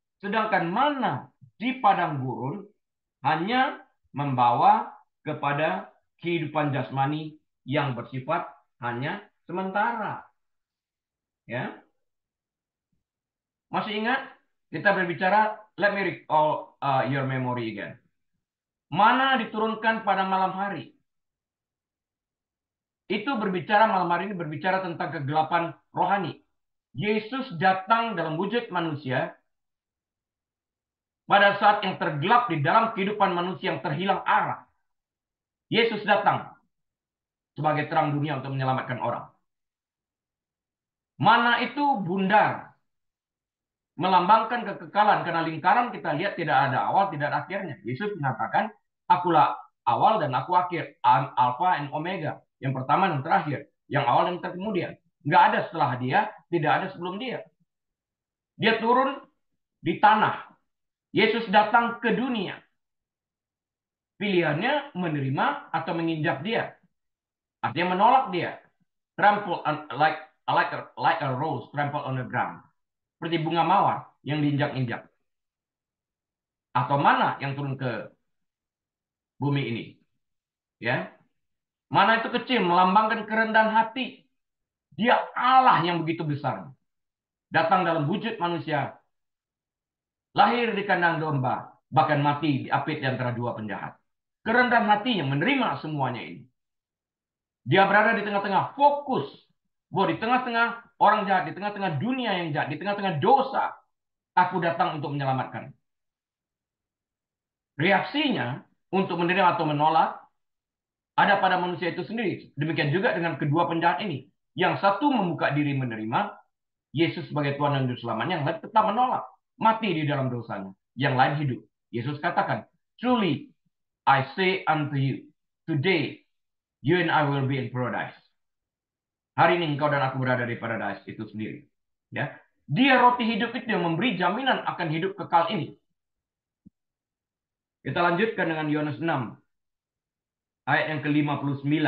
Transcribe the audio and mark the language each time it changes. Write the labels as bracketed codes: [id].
[id] Sedangkan mana di padang gurun hanya membawa kepada kehidupan jasmani yang bersifat hanya sementara. Ya, masih ingat kita berbicara? [en] Let me recall your memory again. [id] Mana diturunkan pada malam hari? Itu berbicara malam hari ini berbicara tentang kegelapan rohani. Yesus datang dalam wujud manusia pada saat yang tergelap di dalam kehidupan manusia yang terhilang arah. Yesus datang sebagai terang dunia untuk menyelamatkan orang. Mana itu bundar, melambangkan kekekalan karena lingkaran kita lihat tidak ada awal, tidak ada akhirnya. Yesus mengatakan, akulah awal dan aku akhir, alfa dan omega, yang pertama dan terakhir, yang awal dan terkemudian. Nggak ada setelah dia, tidak ada sebelum dia. Dia turun di tanah. Yesus datang ke dunia. Pilihannya menerima atau menginjak dia. Artinya menolak dia. [en] Trample like a rose trample on the ground. [id] Seperti bunga mawar yang diinjak-injak. Atau mana yang turun ke bumi ini? Ya. Mana itu kecil melambangkan kerendahan hati. Dia Allah yang begitu besar. Datang dalam wujud manusia lahir di kandang domba, bahkan mati diapit di antara dua penjahat. Kerendahan hatinya menerima semuanya ini. Dia berada di tengah-tengah fokus bahwa di tengah-tengah orang jahat, di tengah-tengah dunia yang jahat, di tengah-tengah dosa, aku datang untuk menyelamatkan. Reaksinya untuk menerima atau menolak ada pada manusia itu sendiri. Demikian juga dengan kedua penjahat ini. Yang satu membuka diri menerima Yesus sebagai Tuhan dan Juru Selamatnya, yang lain tetap menolak, mati di dalam dosanya. Yang lain hidup. Yesus katakan, [en] "Truly I say unto you, today you and I will be in paradise." [id] Hari ini engkau dan aku berada di paradise itu sendiri. Ya, dia roti hidup itu yang memberi jaminan akan hidup kekal ini. Kita lanjutkan dengan Yohanes 6 ayat yang ke-59.